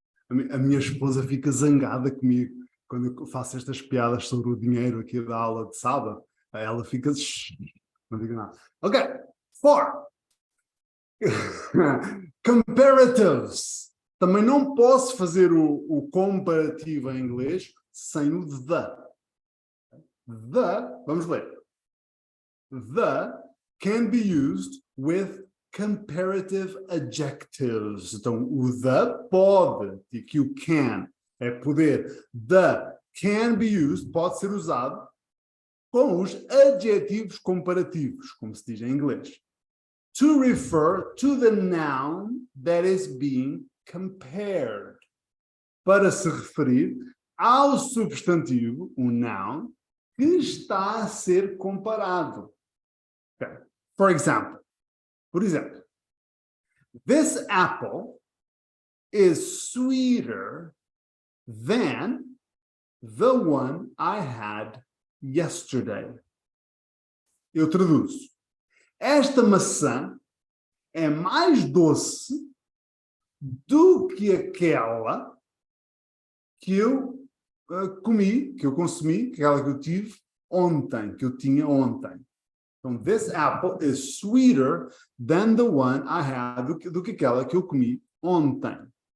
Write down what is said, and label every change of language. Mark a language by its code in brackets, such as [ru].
[pt] A minha esposa fica zangada comigo quando eu faço estas piadas sobre o dinheiro aqui da aula de sábado. Ela fica... Não digo nada. Ok. For. [en] Comparatives. [pt] Também não posso fazer o comparativo em inglês sem o the. The, vamos ler. [en] The can be used with comparative adjectives. [pt] Então, o the pode, e que o can é poder. [en] The can be used, [pt] pode ser usado com os adjetivos comparativos, como se diz em inglês. [en] To refer to the noun that is being compared. [pt] Para se referir ao substantivo, o noun, que está a ser comparado. Okay. [en] For example, [pt] por exemplo, [en] this apple is sweeter than the one I had yesterday. [pt] Eu traduzo. Esta maçã é mais doce do que aquela que eu comi, que eu consumi, aquela que eu tive ontem, que eu tinha ontem. [en] Então, this apple is sweeter than the one I had, [pt] do que aquela que eu comi ontem.